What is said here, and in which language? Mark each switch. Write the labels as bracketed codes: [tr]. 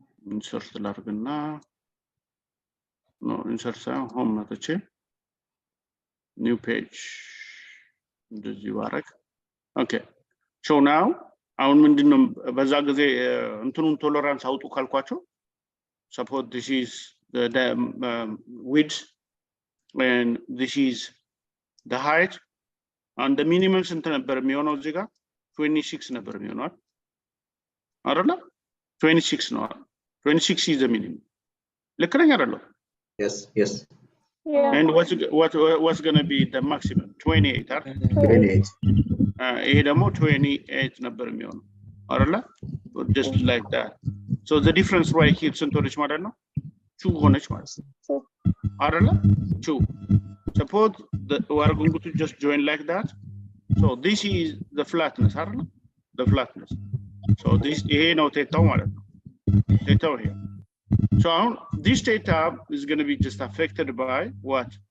[am] ኢንሰርት ላርግና ኖ ኢንሰርት ሆም መጥቼ ኒው ፔጅ እንደዚህ ባረክ። ኦኬ ሶ ናው አሁን ምንድነው በዛ ጊዜ እንትኑን ቶለራንስ አውጡ ካልኳቸው [en] suppose this is the width and this is the height and the minimum [am] ስንት ነበር የሚሆነው? እዚህ ጋር 26 ነበር የሚሆነው አይደል? [en] 26 ነው። 26 is the minimum. [am] ልክ ነኝ አይደል? [en] Yes, yes. Yeah. And what's going to be the maximum? [am] 28 አይደል? 28. ይሄ ደግሞ 28 ነበር የሚሆነው አይደል? [en] Just like that. So the difference right here [am] ስንት ሆነች ማለት ነው? 2 ሆነች ማለት ነው አይደል? 2. [en] Suppose we are going to just join like that. So this is the flatness, አይደል? The flatness. So this [am] ይሄ ነው ቴታው ማለት ነው። ቴታው here. [en] So this theta is going to be just affected by what?